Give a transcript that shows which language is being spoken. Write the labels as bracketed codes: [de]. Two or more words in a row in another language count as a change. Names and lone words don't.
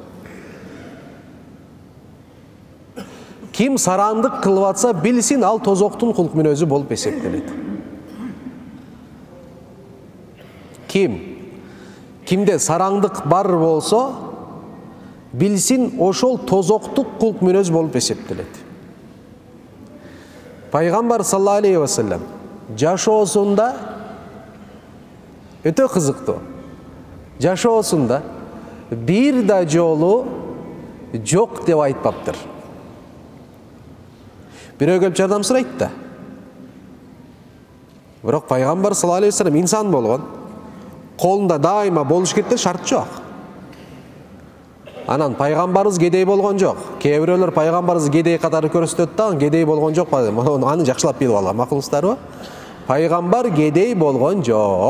[ky] Ким сараңдык кылып атса, билсин, ал тозоктун кулк мүнөзү болуп эсептелет. Кимде сараңдык бар болсо, билсин, ошол тозоктук кулк мүнөз болуп эсептелет. Пайгамбар [ar] صلى الله عليه وسلم [ky] жашоосунда өтө кызыктуу. Жашоосунда бир да жолу жок деп айтпаптыр. Бирөө келип жардам сурайт да. Бирок Пайгамбар [ar] صلى الله عليه وسلم [ky] инсан болгон. Колунда дайыма болуш керек шарт жок. Анан пайгамбарыбыз кедей болгон жок. Кээ бирөөлөр пайгамбарыбыз кедей катары көрсөтөт да, кедей болгон жок. Аны жакшылап билип алган макулсуздарбы? Пайгамбар кедей болгон жок.